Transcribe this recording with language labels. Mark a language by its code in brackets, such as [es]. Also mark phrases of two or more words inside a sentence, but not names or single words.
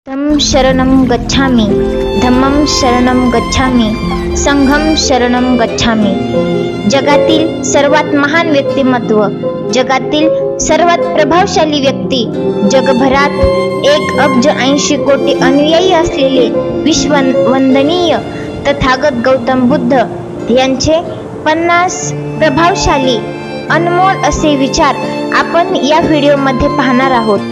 [pi] तं शरणं गच्छामि, धम्मं शरणं गच्छामि, संघं शरणं गच्छामि। [mr] जगातील सर्वात महान व्यक्तिमत्व, जगातील सर्वात प्रभावशाली व्यक्ती, जगभरात 1,80 कोटी अनुयायी असलेले विश्ववंदनीय तथागत गौतम बुद्ध यांचे 50 प्रभावशाली अनमोल असे विचार आपण या व्हिडिओमध्ये पाहणार आहोत।